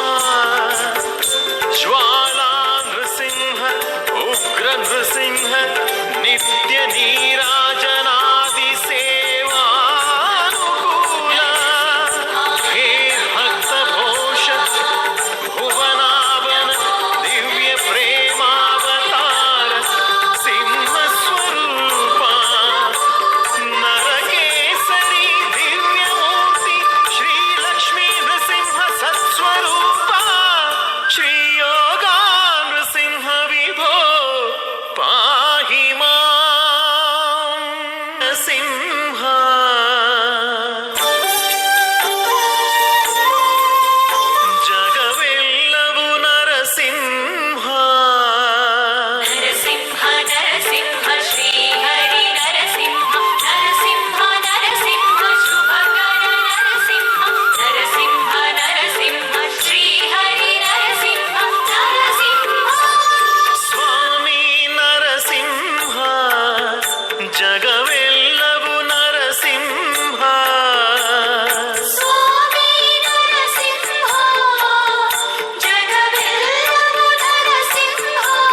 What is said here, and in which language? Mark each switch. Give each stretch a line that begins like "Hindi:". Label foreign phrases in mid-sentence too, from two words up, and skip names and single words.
Sanskrit: ಜ್ವಾಲಾ ನೃಸಿಂಹ ಉಗ್ರ ನೃಸಿಂಹ ನಿತ್ಯ ನೀರಾಜನಾದಿ ಸೇವಾನುಕೂಲ ಹೇ ಭಕ್ತ ಘೋಷ ಭುವನಾವನ ದಿವ್ಯ ಪ್ರೇಮಾವತಾರ ಸಿಂಹ ಸ್ವರೂಪ ನರಕೇಸರಿ ದಿವ್ಯ ಮೂರ್ತಿ ಶ್ರೀ ಲಕ್ಷ್ಮೀ ನೃಸಿಂಹ ಸತ್ಸ್ವರೂಪ ಶ್ರೀ ಯೋಗ ನೃಸಿಂಹ ವಿಭೋ ಪಾಹಿ ಮಾಂ ನರಸಿಂಹ ಜಗವೆಲ್ಲವೂ ನರಸಿಂಹ ನರಸಿಂಹ ನರಸಿಂಹ ಶ್ರೀ ಹರಿ ನರಸಿಂಹ ನರಸಿಂಹ ನರಸಿಂಹ ಶುಭಕರ ನರಸಿಂಹ ನರಸಿಂಹ ನರಸಿಂಹ ಶ್ರೀ ಹರಿ ನರಸಿಂಹ ನರಸಿಂಹ
Kannada: ಸ್ವಾಮಿ ನರಸಿಂಹ ಜಗವೆಲ್ಲವೂ ನರಸಿಂಹ ಸ್ವಾಮಿ ನರಸಿಂಹ ಜಗವೆಲ್ಲವೂ ನರಸಿಂಹ